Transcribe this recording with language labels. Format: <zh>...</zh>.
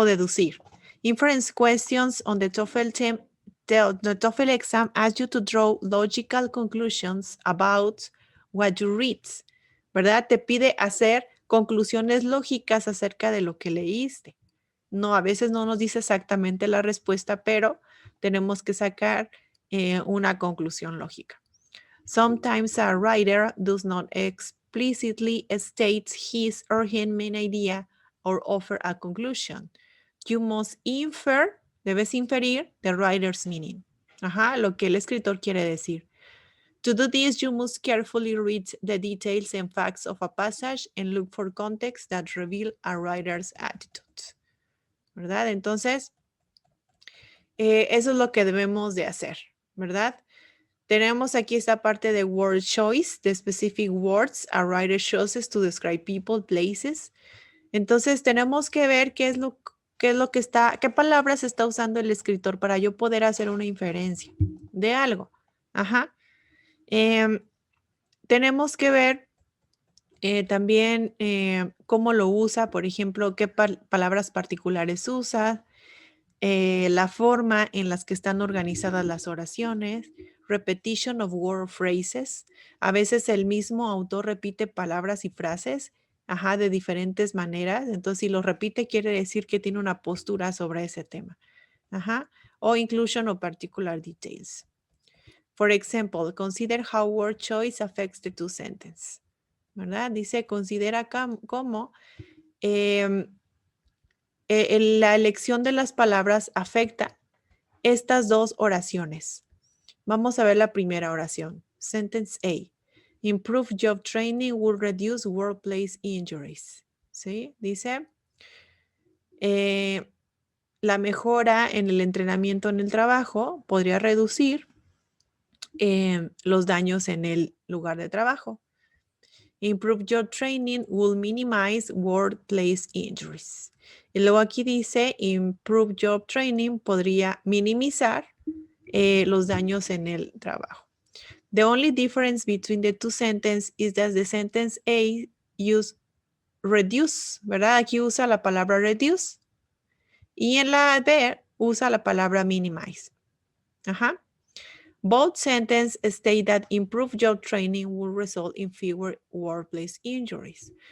<es>O deducir.</es> <en>Inference questions on the the TOEFL exam ask you to draw logical conclusions about what you read, ¿verdad?</en> <es>Te pide hacer conclusiones lógicas acerca de lo que leíste. No, a veces no nos dice exactamente la respuesta, pero tenemos que sacar una conclusión lógica.</es> <en>Sometimes a writer does not explicitly state his or her main idea or offer a conclusion. You must infer,</en> <es>debes inferir</es> <en>the writer's meaning.</en> <es>Ajá, lo que el escritor quiere decir.</es> <en>To do this, you must carefully read the details and facts of a passage and look for context that reveal a writer's attitude.</en> <es>¿Verdad? Entonces, eso es lo que debemos de hacer, ¿verdad? Tenemos aquí esta parte de word choice, de</es> <en>specific words a writer chooses to describe people, places.</en> <es>Entonces, tenemos que ver qué es lo que está, qué palabras está usando el escritor para yo poder hacer una inferencia de algo. Ajá. Tenemos que ver también cómo lo usa, por ejemplo, qué palabras particulares usa, la forma en las que están organizadas las oraciones,</es> <en>repetition of word phrases.</en> <es>A veces el mismo autor repite palabras y frases, ajá, de diferentes maneras. Entonces, si lo repite, quiere decir que tiene una postura sobre ese tema. Ajá.</es> <en>O inclusion of particular details. For example, consider how word choice affects the two sentences.</en> <es>¿Verdad? Dice, considera cómo la elección de las palabras afecta estas dos oraciones. Vamos a ver la primera oración.</es> <en>Sentence A. Improve job training will reduce workplace injuries.</en> <es>¿Sí? Dice, la mejora en el entrenamiento en el trabajo podría reducir los daños en el lugar de trabajo.</es> <en>Improve job training will minimize workplace injuries.</en> <es>Y luego aquí dice,</es> <en>improve job training</en> <es>podría minimizar los daños en el trabajo.</es> <en>The only difference between the two sentences is that the sentence A use reduce, ¿verdad?</en> <es>Aquí usa la palabra reduce y en la B usa la palabra minimize. Ajá.</es> <en>Both sentences state that improved job training will result in fewer workplace injuries.</en>